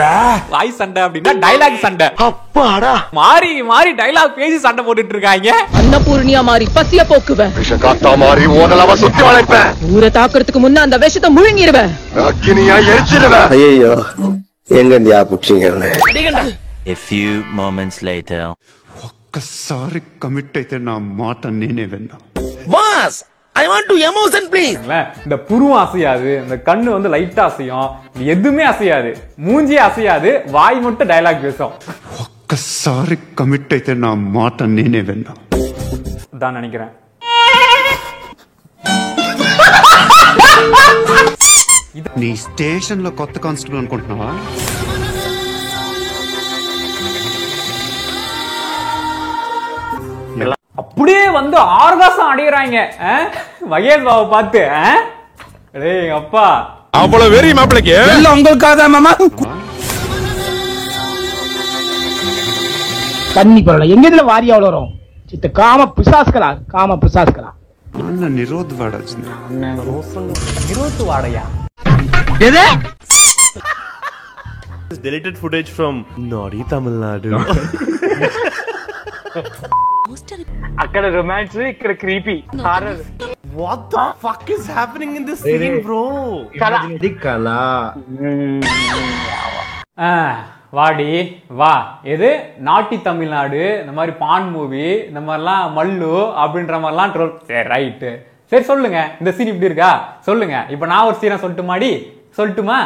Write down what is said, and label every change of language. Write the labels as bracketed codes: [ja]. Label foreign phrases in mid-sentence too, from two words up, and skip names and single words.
[ta] வாய் சண்டை அப்படின்னா டைலாக் சண்டை. அப்பாடா மாறி மாறி டைலாக் பேசி சண்டை போட்டுட்டு இருக்காங்க. அன்னபூர்ணியா மாறி பசிய போக்குவேன், விஷகாத்தா மாதிரி ஓதலவ சுத்தி வளைப்பேன், ஊரை தாக்குறதுக்கு முன்ன அந்த விஷத்தை முழுங்கிடுவேன், அக்கினியா எரிச்சிடுவேன். ஐயோ எங்க இந்தியா புடிச்சீங்க? [en] A few moments later. [te] ఒక్కసారి కమిట్ అయితే నా మాట నేనే విన్నా. [en] பாஸ் I want to emotion please. [ta] இந்த புருவம் அசையாது, இந்த கண்ணு வந்து லைட்டா அசையும், எதுவுமே அசையாது, மூஞ்சி அசையாது, வாய் மட்டும் டயலாக் பேசும். [te] ఒక్కసారి కమిట్ అయితే నా మాట నేనే విన్నా. [ta] தான் நினைக்கிறேன். [te] నీ స్టేషన్ లో కొత్త కానిస్టేబుల్ అనుకుంటున్నావా? [ta] அப்படியே வந்து ஆர்காசம் அடையறாங்க மகேஷ் பாபு பார்த்து. டேய் அப்பா அவ்வளவு வெறி மாப்பிளைக்கு எல்லாம் உங்களுக்காக தான் மாமா. தண்ணி பரவாயில்ல, எங்க இதுல வாரியா வளரும் சித்த. காம பிசாசுகளா, காம பிசாசுகளா. [te] అన్న నిరోధ్ వాడాల్సింది. [ta] நிரோத் வாடையா? எது? [en] Deleted footage from Naughty Tamil Nadu. [te] అక్కడ రొమాన్స్, ఇక్కడ [en] creepy horror. What the fuck is happening in this scene, bro? [te] ఇది కళ. [ta] வாடி வா. எது நாட்டி தமிழ்நாடு, இந்த மாதிரி [en] pan movie, [ta] இந்த மாதிரிலாம் மல்லு அப்படின்ற மாதிரிலாம் ட்ரோல். சரி ரைட்டு, சரி சொல்லுங்க இந்த சீன் இப்படி இருக்கா சொல்லுங்க. இப்ப நான் ஒரு சீனை சொல்லட்டுமா?